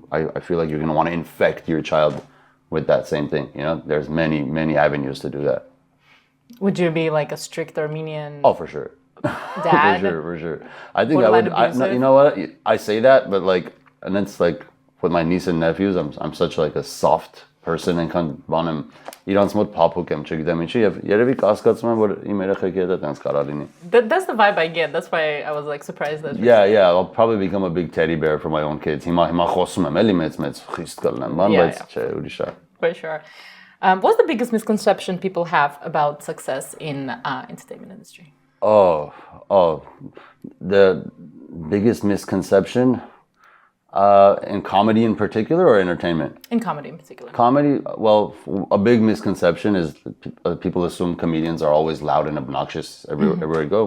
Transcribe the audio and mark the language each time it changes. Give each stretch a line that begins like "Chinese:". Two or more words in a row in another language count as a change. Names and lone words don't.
English: I feel like you're going to want to infect your child with that same thing, you know. There's many avenues to do that. Would you be like a strict Armenian? Oh, for sure. Dad? for sure. I think I would. You know what? I say that, but like, and it's like with my niece and nephews, I'm such like a soft person and kind of
Armenian: բանում իրանց մոտ փափուկ եմ, չգիտեմ ինչի, եւ երևի կասկածում եմ որ իմ երեխեքի հետ այդպես կարա լինի.
English: That's the vibe I get. That's why I was like surprised that. Yeah, I'll probably become a big teddy bear for my own kids.
Armenian: Հիմա խոսում եմ, էլի մեծ խիստ կլնեմ, բայց չէ, ուրիշ է.
English: For sure. What's the biggest misconception people have about success in entertainment industry? Oh, the biggest misconception in comedy in particular or entertainment? In comedy in particular. Comedy, well, a big misconception is people assume comedians are always loud and obnoxious everywhere I go.